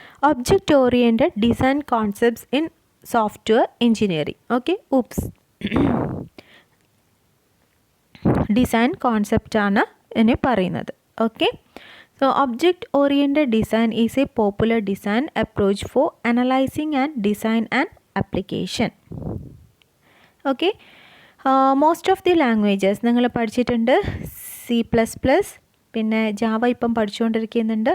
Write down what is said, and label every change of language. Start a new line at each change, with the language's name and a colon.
English: Object oriented design concepts in software engineering.
Malayalam: Okay, design കോൺസെപ്റ്റാണ് ഇനി പറയുന്നത്.
English: Okay, so object oriented design is a popular design approach for analyzing and design an application. Okay, most of the languages
Malayalam: നിങ്ങൾ പഠിച്ചിട്ടുണ്ട്. C++, പിന്നെ Java ഇപ്പം പഠിച്ചുകൊണ്ടിരിക്കുന്നുണ്ട്.